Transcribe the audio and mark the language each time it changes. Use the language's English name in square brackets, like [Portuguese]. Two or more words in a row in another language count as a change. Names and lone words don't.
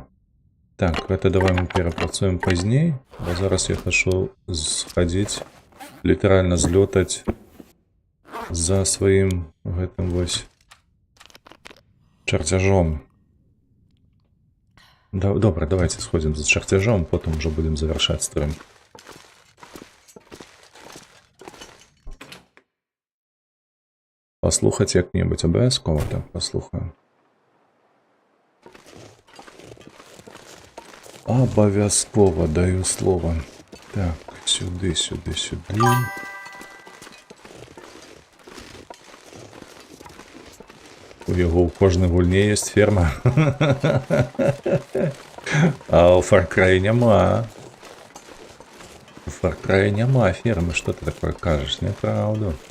[Belarusian] Так, гэта давай мы перапрацуем пазней. Бо зараз я хачу схадзіць, літаральна злётаць за сваім гэтым вось чарцяжом. Добра, давайте сходзім за чарцяжом, потым ужо будзем завяршаць стрым. Паслухаць як-небудзь абавязкова, так паслухаем. [Ukrainian] Обов'язково даю слово. Так, сюди, сюди, сюди. [Belarusian] У яго ў кожнай гульне ёсць ферма. А ў Far Cry няма. У Far Cry няма фермы. Што ты такое кажаш? Неправду.